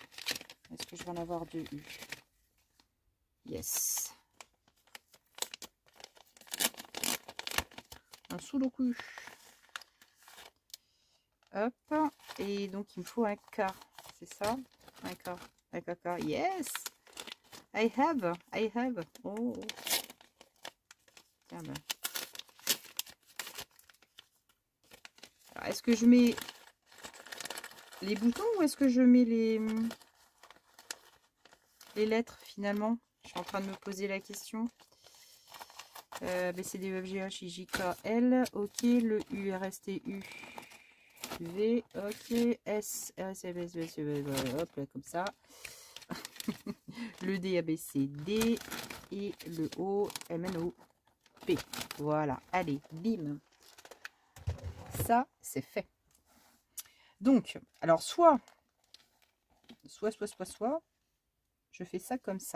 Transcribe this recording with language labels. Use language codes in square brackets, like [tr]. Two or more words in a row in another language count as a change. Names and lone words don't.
[fr] Est-ce que je vais en avoir 2 U? Yes. Un Sudoku. Hop. Et donc, il me faut un K. C'est ça? Un K. Un K. Yes. [en] I have. [fr] Oh. Tiens, ben. Alors, est-ce que je mets les boutons ou est-ce que je mets les lettres finalement? Je suis en train de me poser la question. B, C, D, E, F, G, H, I, J, K, L. Ok, le U, R, S, T, U, V. Ok, S, R, S, V, S, V, S, V, hop, là, comme ça. Le D, A, B, C, D. Et le O, M, N, O, P. Voilà, allez, bim. Ça, c'est fait. Donc, alors, soit, je fais ça comme ça.